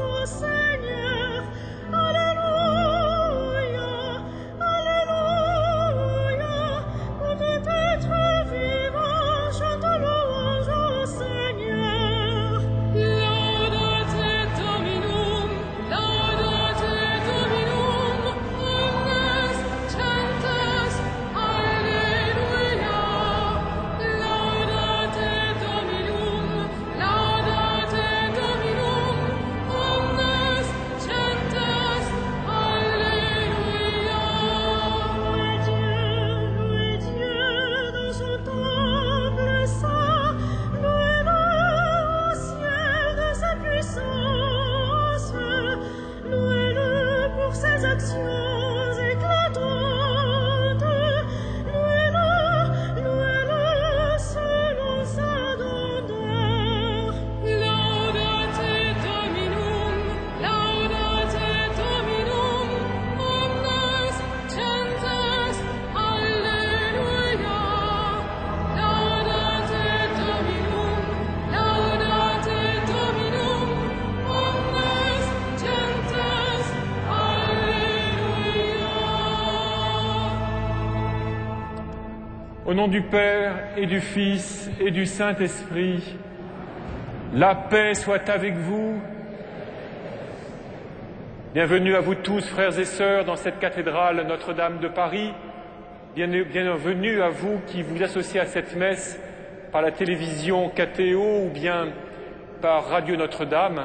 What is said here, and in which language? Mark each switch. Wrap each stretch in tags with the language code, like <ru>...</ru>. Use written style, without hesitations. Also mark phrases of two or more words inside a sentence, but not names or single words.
<fr>Seigneur. Alléluia, Alléluia. Pour tout être vivant, chante louange au Seigneur.</fr> <la>Laudate Dominum, laudate Dominum, omnes chantas, Alleluia. Laudate Dominum, laudate Dominum, omnes chantas, Alleluia.</la> <fr>Louez Dieu dans son temple saint, louez-le au ciel de sa puissance, louez-le pour ses actions éclatantes, louez-le selon sa grandeur.</fr> <la>Laudate Dominum, laudate Dominum, omnes chantas, Alleluia. Laudate Dominum, laudate Dominum, omnes chantas, Alleluia.</la> <fr>Au nom du Père et du Fils et du Saint-Esprit, la paix soit avec vous. Bienvenue à vous tous, frères et sœurs, dans cette cathédrale Notre-Dame de Paris. Bienvenue à vous qui vous associez à cette messe par la télévision KTO ou bien par Radio Notre-Dame.</fr>